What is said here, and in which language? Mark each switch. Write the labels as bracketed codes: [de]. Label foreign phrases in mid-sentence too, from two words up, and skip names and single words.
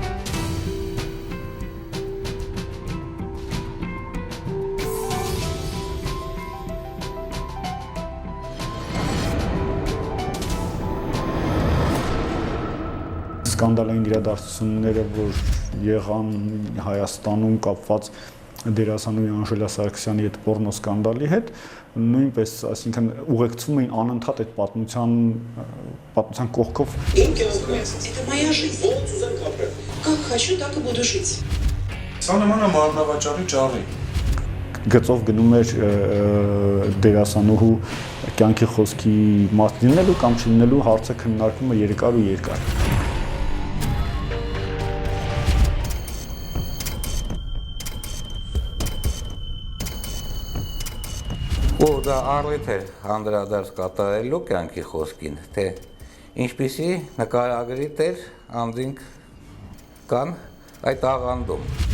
[hy] Սկանդալային իրադարձությունները, որ եղան Հայաստանում կապված դերասանուհի Անժելա Սարգսյանի հետ պորնո սկանդալի հետ, նույնպես, այսինքն ուղեկցվում էին անընդհատ այդ պատմության կողքով։ Իմ կյանքում [ru] это моя жизнь. Вот [hy] ուզեմ ապրել։ [ru] Как хочу, так и буду жить։ [hy] Սա նման է մարմնավաճառի ճառի։ Գծով գնում էր դերասանուհու կյանքի խոսքի մաս լինելու կամ չլինելու հարցը քննարկումը երկար ու երկար։ Ու դա առիթ է անդրադարձ կատարելու կյանքի խոսքին, թե ինչպիսի նկարագրի տեր անձինք կան այդ աղանդում։